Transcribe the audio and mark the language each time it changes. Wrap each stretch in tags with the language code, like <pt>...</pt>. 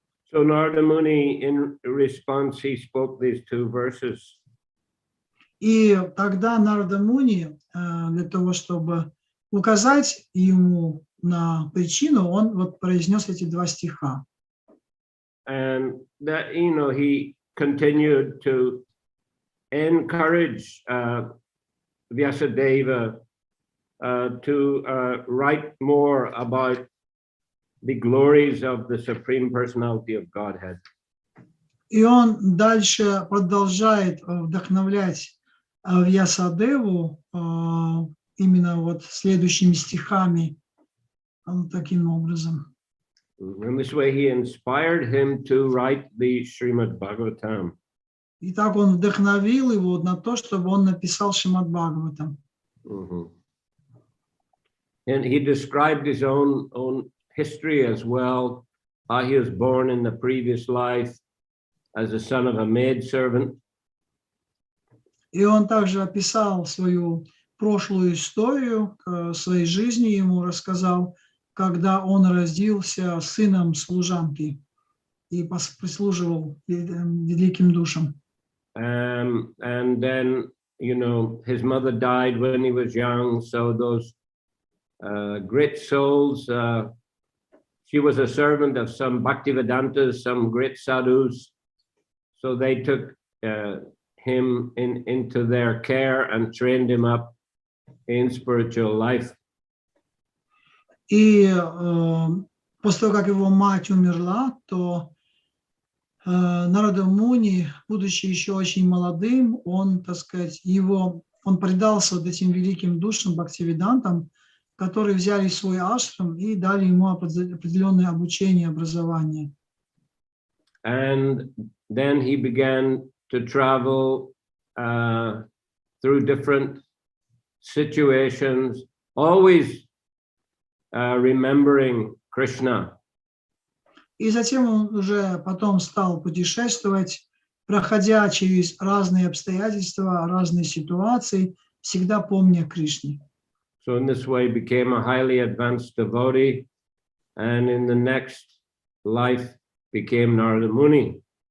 <en>So Narada Muni, in response, he spoke these two verses.</en> <ru>И тогда Нарада Муни, для того, чтобы указать ему на причину, он вот произнес эти два стиха.</ru> <en>And that, he continued to encourage Vyasadeva to write more about the glories of the Supreme Personality of Godhead.</en> <ru>И он дальше продолжает вдохновлять Вьясадеву именно вот следующими стихами, таким образом.</ru> <en>In this way, he inspired him to write the Srimad Bhagavatam.</en> <ru>И так он вдохновил его на то, чтобы он написал Шримад Бхагаватам.</ru> <en>And he described his own history as well. How he was born in the previous life as the son of a maidservant.</en> <ru>И он также описал свою прошлую историю своей жизни, ему рассказал, когда он родился сыном служанки и прислуживал великим душам.</ru> <en>And then, his mother died when he was young, so those great souls, she was a servant of some Bhaktivedantas, some great sadhus, so they took him into their care and trained him up in spiritual life.</en> <ru>И после того, как его мать умерла, то Нарада Муни, будучи еще очень молодым, он, так сказать, он предался вот этим великим душам, бхактиведантам, которые взяли свой ашрам и дали ему определенное обучение, образование.</ru> <en>And then he began to travel through different situations, always remembering Krishna.</en> <ru>И затем он уже потом стал путешествовать, проходя через разные обстоятельства, разные ситуации, всегда помня Кришне.</ru> <en>So in this way became a highly advanced devotee, and in the next life became Narada Muni.</en>